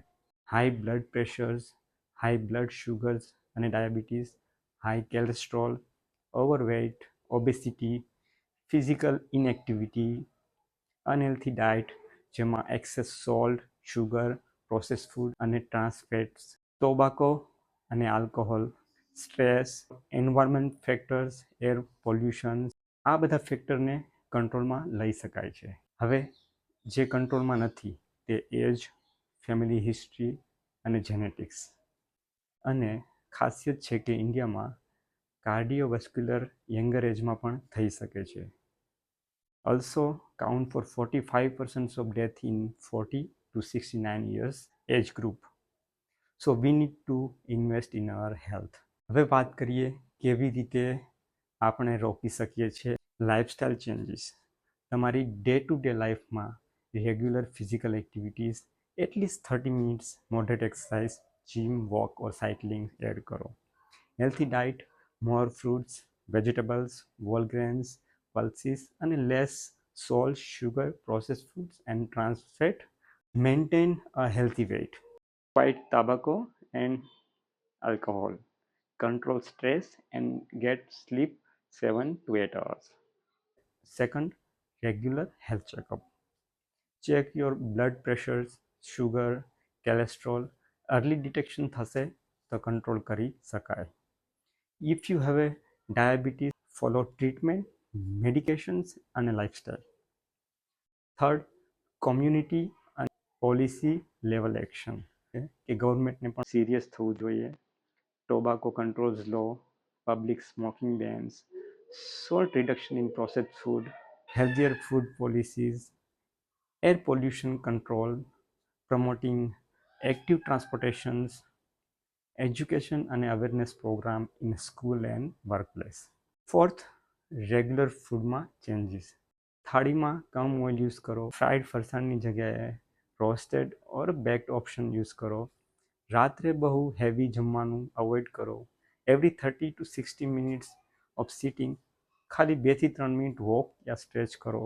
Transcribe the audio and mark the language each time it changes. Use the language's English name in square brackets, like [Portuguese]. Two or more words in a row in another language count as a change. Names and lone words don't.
[English] high blood pressures, high blood sugars અને diabetes, high cholesterol, overweight, obesity, physical inactivity, unhealthy diet જેમાં excess salt, sugar, process food અને trans fats, tobacco અને alcohol, stress, environment factors, air pollution, [Gujarati] આ બધા ફેક્ટરને કંટ્રોલમાં લઈ શકાય છે. હવે જે કંટ્રોલમાં નથી તે [English] age, family history [Gujarati] અને જેનેટિક્સ. અને ખાસિયત છે કે ઇન્ડિયામાં [English] cardiovascular younger ageમાં [Gujarati] પણ થઈ શકે છે. [English] Also count for 45% of death in 40 to 69 years age group. So we need to invest in our health. [Gujarati] હવે વાત કરીએ કેવી રીતે આપણે રોકી શકીએ છીએ. [English] lifestyle changes. તમારી day to day lifeમાં regular physical activities, at least 30 minutes moderate exercise, gym, walk or cycling add કરો. healthy diet, more fruits, vegetables, whole grains, pulses અને less salt, sugar, process foods and trans fat. maintain a healthy weight. Quit tobacco and alcohol. Control stress and get sleep 7 to 8 hours. Second, regular health checkup. Check your blood pressures, sugar, cholesterol. [Gujarati] Early detection થશે તો કંટ્રોલ કરી શકાય. [English] If you have a diabetes, follow treatment, medications [Gujarati] અને [English] lifestyle. Third, community and policy level action. [Gujarati] કે ગવર્મેન્ટને પણ સિરિયસ થવું જોઈએ. [English] Tobacco controls law, public smoking bans, salt reduction in processed food, healthier food policies, air pollution control, promoting active transportations, education and awareness program in school and workplace. Fourth, regular foodમાં changes. [Gujarati] થાળીમાં કમ [English] oil use [Gujarati] કરો. [English] ફ્રાઈડ [Gujarati] ફરસાણની જગ્યાએ [English] roasted or baked option use કરો. [Gujarati] રાત્રે બહુ હેવી જમવાનું અવોઇડ કરો. [English] every 30 to 60 minutes of sitting [Gujarati] ખાલી 2 થી 3 [English] minute walk યા સ્ટ્રેચ કરો.